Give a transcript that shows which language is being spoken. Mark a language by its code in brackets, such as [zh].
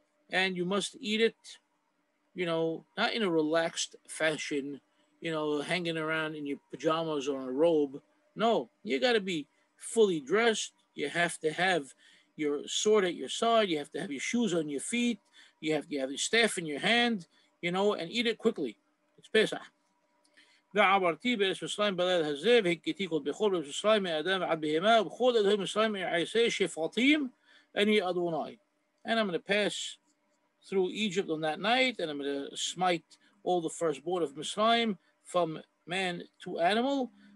[en] And you must eat it, you know, not in a relaxed fashion, you know, hanging around in your pajamas or in a robe. No, you got to be fully dressed. You have to have your sword at your side. You have to have your shoes on your feet. You have your staff in your hand, you know, and eat it quickly. It's Pesach. [he] ועברתי בארץ מצרים בלילה הזה, והכיתי כל בכור בארץ מצרים מאדם ועד בהמה, ובכל אלוהי מצרים יעשה שפטים, אני אדוני. [en] And I'm going to pass through Egypt on that night, and I'm going to smite all the firstborn of Mitzrayim, from man to animal.